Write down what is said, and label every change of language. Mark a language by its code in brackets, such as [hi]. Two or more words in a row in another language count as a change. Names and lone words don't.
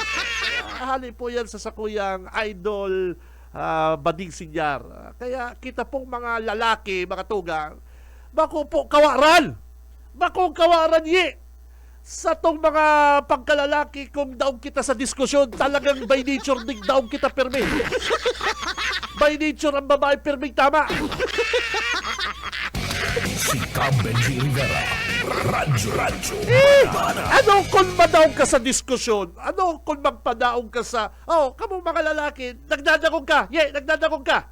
[bik] Hali po yan sa sakuyang Idol Bading Sinyar. Kaya kita pong mga lalaki, mga tugang, bako po kawaran. Bako kawaran ye. Sa tong mga pagkalalaki, kung daog kita sa diskusyon, talagang [en] by nature [bik] dig daog kita permi. [en] By nature [bik] ang babae permi tama. Si Benji Rivera. Radyo. Ano kung madaog ka sa diskusyon? Ano kung magpadaog ka sa, kamong mga lalaki, nagdadagong ka. Nagdadagong ka.